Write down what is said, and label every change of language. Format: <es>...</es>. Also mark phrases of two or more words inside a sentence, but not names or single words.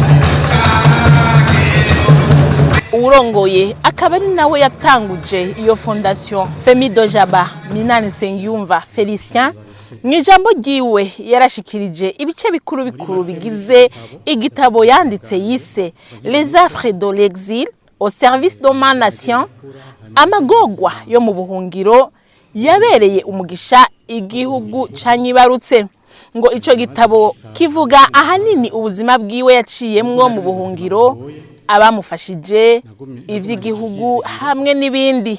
<rn>Urongoye akaba ari nawe yatanguje iyo Fondation Femiro Jaba Minani Nsengiyumva Felicien, mwijambo ryiwe yarashikirije ibice bikuru bikuru bigize igitabo yanditse yise Les Affres de l'exil au service de ma nation, amagogwa yo mu buhungiro yabereye umugisha igihugu canyibarutse. Ngo ico gitabo kivuga ahanini ubuzima bwiwe yaciyemwo mu buhungiro, abamufashije, ivy'igihugu hamwe n'ibindi.</rn>